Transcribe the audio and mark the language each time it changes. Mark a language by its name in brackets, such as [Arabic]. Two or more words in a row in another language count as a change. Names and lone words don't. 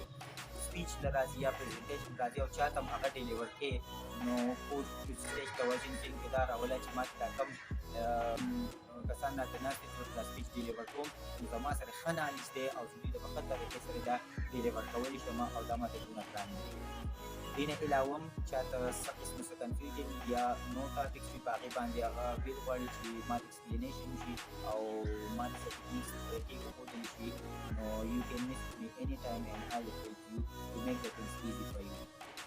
[Pashto] سپیچ له راځي یا پریزنټیشن راځي او چاته هم هغه ډیلیور کړې، نو خو سټیج توازن ذهن کې دا راولی چې ما ته دا کم کسان راته ناست دي چې ورته دا سپیچ ډیلیور کوم، نو زما سره ښه نالج دی او زه دوی ته په ښه طریقې سره دا ډیلیور کولی شم او دا ماته دونه ګران نه دي. دې نه علاوه هم چاته څه قسمه څه کنفیوژن یا نور ټاپکس وي، په هغې باندې هغه ویل غواړي چې ما ته ایکسپلینیشن وشي او ما ته څه ټیکنیکس طریقې وښودل شي [English] or you can message me anytime and I will help you to make the things easy for you.